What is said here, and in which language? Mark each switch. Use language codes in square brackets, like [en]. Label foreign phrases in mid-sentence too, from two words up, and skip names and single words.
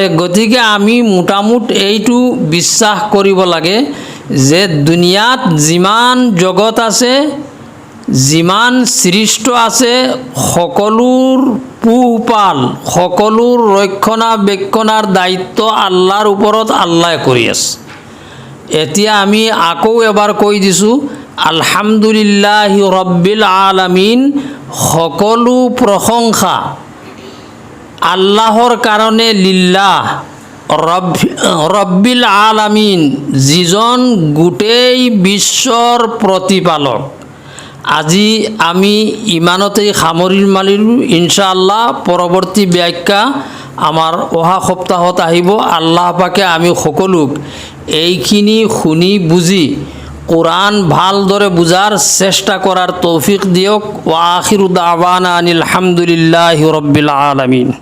[as] গতিকে আমি মোটামুট এইটো বিশ্বাস কৰিব লাগে যে দুনিয়াত যিমান জগত আছে, যিমান সৃষ্ট আছে, সকলোৰ পোহপাল, সকলোৰ ৰক্ষণাবেক্ষণৰ দায়িত্ব আল্লাহৰ ওপৰত আল্লাহে কৰি আছে। এতিয়া আমি আকৌ এবাৰ কৈ দিছোঁ, [ar] الحمد لله رب العالمين, [as] সকলো প্ৰশংসা আল্লাহৰ কাৰণে। [ar] لله رب العالمين, [as] যিজন গোটেই বিশ্বৰ প্ৰতিপালক। আজি আমি ইমানতেই সামৰি মাৰিলোঁ। [ar] إن شاء الله [as] পৰৱৰ্তী ব্যাখ্যা আমাৰ অহা সপ্তাহত আহিব। আল্লাহ পাকে আমি সকলোক এইখিনি শুনি বুজি কোরআন ভালদৰে বুজাৰ চেষ্টা কৰাৰ তৌফিক দিয়ক। [ar] وآخر دعوانا أن الحمد لله رب العالمين.